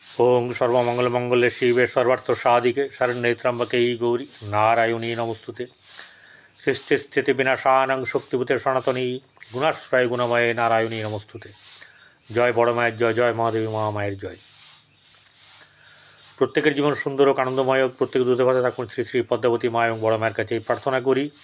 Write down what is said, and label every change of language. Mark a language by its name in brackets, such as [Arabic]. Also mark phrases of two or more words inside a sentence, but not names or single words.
[Sanskrit] ওং সর্বমঙ্গলমঙ্গলে শিবে সর্বার্থ সাধিকে শরণ্যে ত্র্যম্বকে গৌরী নারায়ণী নমস্তুতে। সৃষ্টি স্থিতি বিনাশানং শক্তিভূতে সনাতনী গুণাশ্রয় গুণময়ে নারায়ণী নমস্তুতে। [Bangla] জয় বড় মায়ের জয়, জয় মহাদেবী মহামায়ের জয়। প্রত্যেকের জীবন সুন্দর ও আনন্দময় হোক, প্রত্যেক দূতভাতে থাকুন শ্রী শ্রী পদ্মাবতী মা এবং বড় মায়ের কাছে এই প্রার্থনা করি।